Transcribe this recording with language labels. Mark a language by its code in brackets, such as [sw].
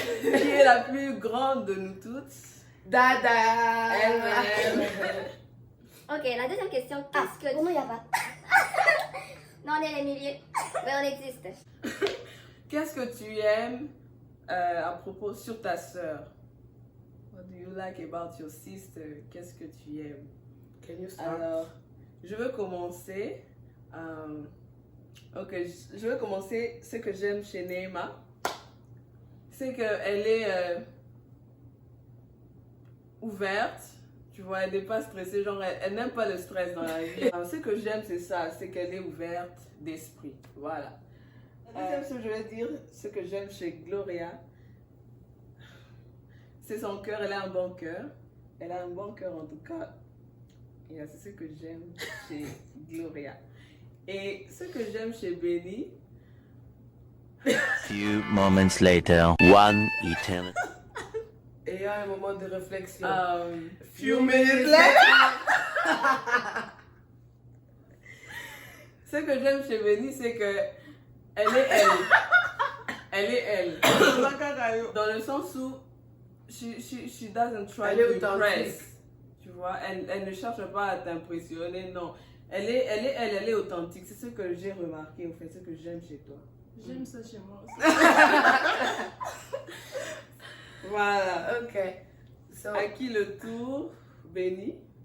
[fr] Qui est la plus grande de nous toutes? Dada! Elle-même. Ok, la deuxième question, qu'est-ce que... Pour nous, il n'y a pas. Non, on est les milieux. Mais on existe. Qu'est-ce que tu aimes à propos sur ta sœur? [en] What do you like about your sister? [fr] Qu'est-ce que tu aimes? [en] Can you start? [fr] Alors, je veux commencer. Ok, je veux commencer. Ce que j'aime chez Neema, c'est qu'elle est ouverte. Tu vois, elle n'est pas stressée. Genre, elle n'aime pas le stress dans la vie. Ce que j'aime, c'est ça. C'est qu'elle est ouverte d'esprit. Voilà. La deuxième chose que je vais dire, ce que j'aime chez Gloria, c'est son cœur. Elle a un bon cœur. Elle a un bon cœur en tout cas. Et c'est ce que j'aime chez Gloria. Et ce que j'aime chez Benny. [en] Few moments later, one eternity. [fr] Et il y a un moment de réflexion. [en] Few minutes later. [fr] Ce que j'aime chez Benny, c'est que elle est elle. Elle est elle. Dans le sens où [en] she doesn't try to impress. [fr] Tu vois, elle ne cherche pas à t'impressionner, non. Elle est authentique. C'est ce que j'ai remarqué, en fait, ce que j'aime chez toi. J'aime ça chez moi aussi. Voilà. [en] Ok. So, [fr] À qui le tour? Benny?